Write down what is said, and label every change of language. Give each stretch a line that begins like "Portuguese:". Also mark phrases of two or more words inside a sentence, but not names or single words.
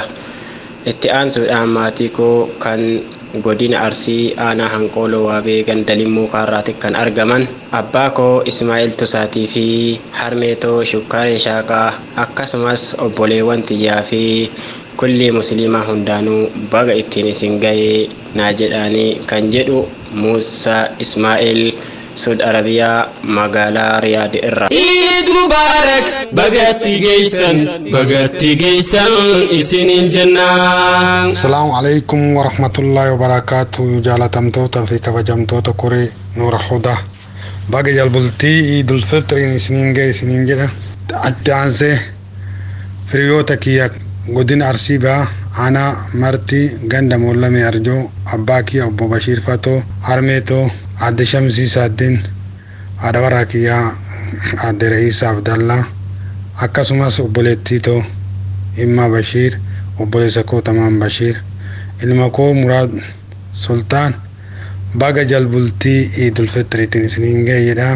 Oromo: Itti aansuudhaan maatii koo kan godina Arsii aanaa Hanqooloo Waabee Gandalimmuu Kaarraatti kan argaman abbaa koo Ismaa'il Tusaatii fi harmeetoo Shukkaaree Shaaqaa akkasumas obboleewwan tiyyaa fi kulli musliimaa hundaanuu baga ittiin isin ga'ee naa jedhaanii kan jedhu Muusaa Ismaa'il Saudi Arabiyaa magaalaa Riyaad irra.
Arabic: عيد مبارك
Oromo: bagatti geessan isiniin jennaan.
Arabic: السلام عليكم ورحمة الله وبركاته.
Oromo: Jaalatamtoota fi kabajamtoota koree Nuural Hudaa baga jalbultii Iidul Fitriin isiniin ga'e isiniin jedha. Itti aansee firiyoota kiyya godina Arsii Bahaa aanaa Martii ganda Moollamee Arjoo abbaa kiyya obbo Bashiir Fatoo harmeetoo Adde Shamsii Saaddin haadha warraa kiyyaa Adde Ra'iisa Abdallaa akkasumas obboleettii too Himmaa Bashiir obboleessa koo Tamaan Bashiir ilma koo Muraad Sultaan baga jalbultii Eidul Fitriitiin isiniin ga'e jedha.